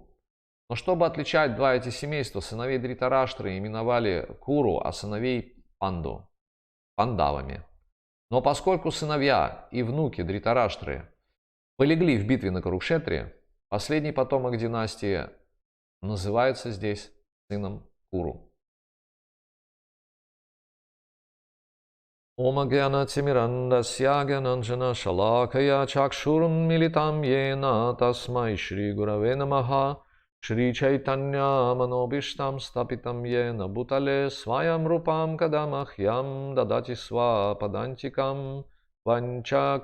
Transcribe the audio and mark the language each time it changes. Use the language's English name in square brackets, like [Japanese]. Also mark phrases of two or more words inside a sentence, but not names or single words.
[Russian] Но чтобы отличать два эти семейства, сыновей Дритараштры именовали Куру, а сыновей Панду – Пандавами. Но поскольку сыновья и внуки Дритараштры полегли в битве на Курукшетре, последний потомок династии называется здесь сыном Куру. [Sanskrit] ओं अज्ञान तिमिरान्धस्य ज्ञानाञ्जन शलाकया चक्षुर् उन्मीलितं येन तस्मै श्री गुरवे नमः श्री चैतन्य मनोऽभीष्टं स्थापितं येन भूतले स्वयं रूपः कदा मह्यं ददाति स्व पदान्तिकम् वन्दे